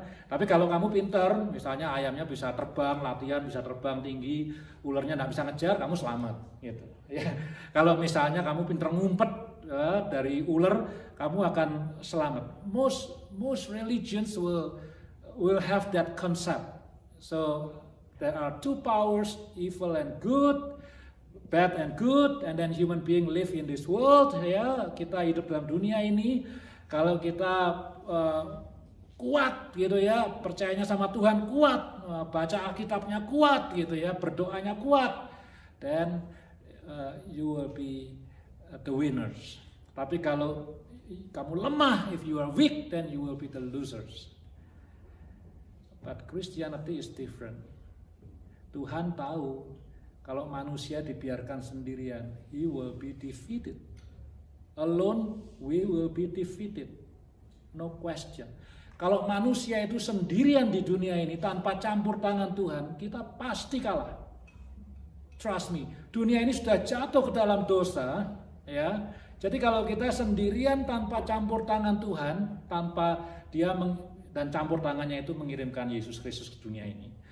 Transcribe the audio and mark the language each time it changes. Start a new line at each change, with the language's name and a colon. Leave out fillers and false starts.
Indonesian: Tapi kalau kamu pinter, misalnya ayamnya bisa terbang, latihan bisa terbang tinggi, ularnya nggak bisa ngejar, kamu selamat, gitu. Ya. Kalau misalnya kamu pinter ngumpet dari ular, kamu akan selamat.
English: Most religions will have that concept. So there are two powers, evil and good, bad and good, and then human being live in this world.
Indonesian: Ya, kita hidup dalam dunia ini. Kalau kita kuat gitu ya, percayanya sama Tuhan kuat, baca Alkitabnya kuat gitu ya, berdoanya kuat,
English: then you will be the winners.
Indonesian: Tapi kalau kamu lemah,
English: if you are weak, then you will be the losers. But Christianity is different.
Indonesian: Tuhan tahu kalau manusia dibiarkan sendirian,
English: he will be defeated. Alone we will be defeated, no question.
Indonesian: Kalau manusia itu sendirian di dunia ini tanpa campur tangan Tuhan, kita pasti kalah.
English: Trust me,
Indonesian: dunia ini sudah jatuh ke dalam dosa, ya. Jadi kalau kita sendirian tanpa campur tangan Tuhan, tanpa Dia dan campur tangannya itu mengirimkan Yesus Kristus ke dunia ini.